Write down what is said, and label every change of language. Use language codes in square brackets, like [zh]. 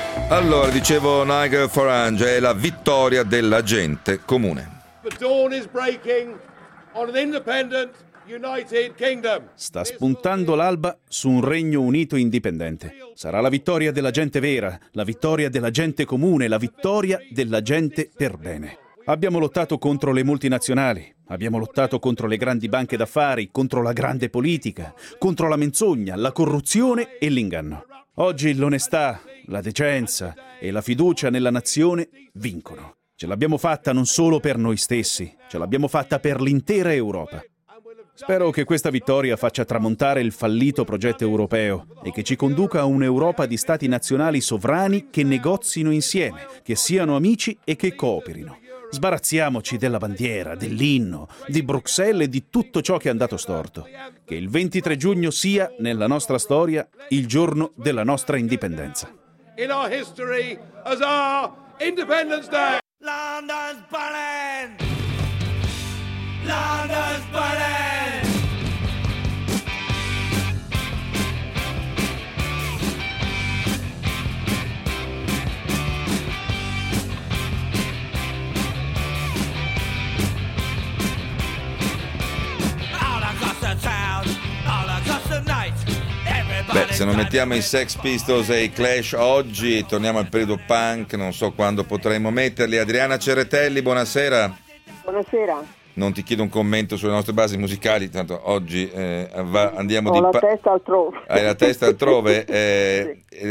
[it] Allora, dicevo, Nigel Farage è la vittoria della gente comune. [en] The dawn is breaking on an independent United Kingdom. [it] Sta spuntando l'alba su un regno unito indipendente. Sarà la vittoria della gente vera, la vittoria della gente comune, la vittoria della gente per bene. Abbiamo lottato contro le multinazionali, abbiamo lottato contro le grandi banche d'affari, contro la grande politica, contro la menzogna, la corruzione e l'inganno. Oggi l'onestà, la decenza e la fiducia nella nazione vincono. Ce l'abbiamo fatta non solo per noi stessi, ce l'abbiamo fatta per l'intera Europa. Spero che questa vittoria faccia tramontare il fallito progetto europeo e che ci conduca a un'Europa di stati nazionali sovrani che negozino insieme, che siano amici e che cooperino. Sbarazziamoci della bandiera, dell'inno, di Bruxelles e di tutto ciò che è andato storto. Che il 23 giugno sia, nella nostra storia, il giorno della nostra indipendenza. [en] In our history, as our Independence Day. London's burning. London's burning. All across the town, all across the night. [it] Beh, se non mettiamo i Sex Pistols e i Clash oggi, torniamo al periodo punk, non so quando potremmo metterli. Adriana Ceretelli, buonasera. Buonasera. Non ti chiedo un commento sulle nostre basi musicali, tanto oggi andiamo ho di... Ho la testa altrove. Hai la testa altrove. Sì.